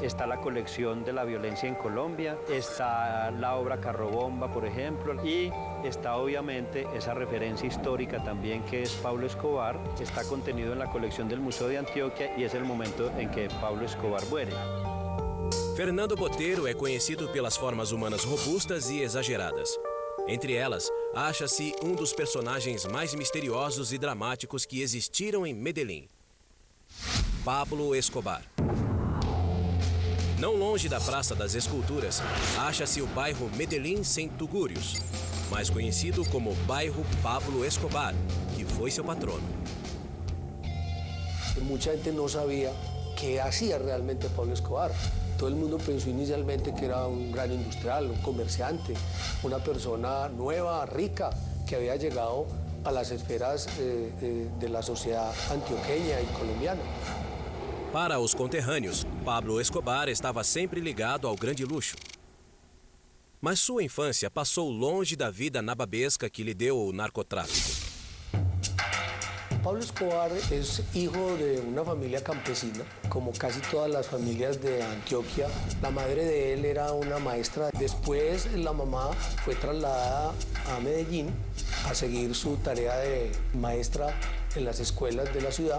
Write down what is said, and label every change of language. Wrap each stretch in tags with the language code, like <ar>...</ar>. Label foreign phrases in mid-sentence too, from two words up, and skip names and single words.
<es>Está la colección de la violencia en Colombia, está la obra Carrobomba, por ejemplo, y está obviamente esa referencia histórica también que es Pablo Escobar. Está contenido en la colección del Museo de Antioquia y es el momento en que Pablo Escobar muere.</es> <pt>Fernando Boteiro é conhecido pelas formas humanas robustas e exageradas. Entre elas, acha-se um dos personagens mais misteriosos e dramáticos que existiram em Medellín: Pablo Escobar. Não longe da Praça das Esculturas, acha-se o bairro Medellín Centugurios, mais conhecido como bairro Pablo Escobar, que foi seu patrono.</pt> <es>Mucha gente no sabía qué hacía realmente Pablo Escobar. Todo el mundo pensó inicialmente que era un gran industrial, un comerciante, una persona nueva, rica, que había llegado a las esferas de la sociedad antioqueña y colombiana.</es> <pt>Para os conterrâneos, Pablo Escobar estava sempre ligado ao grande luxo. Mas sua infância passou longe da vida nababesca que lhe deu o narcotráfico.</pt> <es>Pablo Escobar es hijo de una familia campesina, como casi todas las familias de Antioquia. La madre de él era una maestra. Después la mamá fue trasladada a Medellín a seguir su tarea de maestra en las escuelas de la ciudad.</es>